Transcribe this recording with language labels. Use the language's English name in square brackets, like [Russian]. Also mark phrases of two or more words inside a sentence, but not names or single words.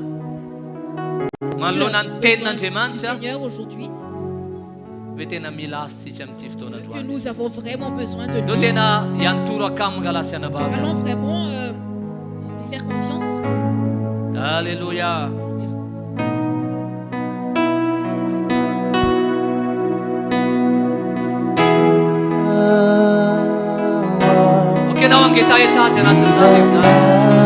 [Malagasy] Manoloana ny [French] Du [Malagasy] tenin'Andriamanitra. [French] Seigneur aujourd'hui, [Malagasy] Hoe tena mila azy tsika amin'ity fotoana [French] que [Malagasy] androany. [French] nous avons vraiment besoin de [Malagasy] Ndao [French] lui. [Malagasy] tena hiantoro akaminy raha lasy anabavy. [French] Allons vraiment lui faire confiance. Alléluia. [Malagasy] Okey, nao angetaetazy anatin'izany zany.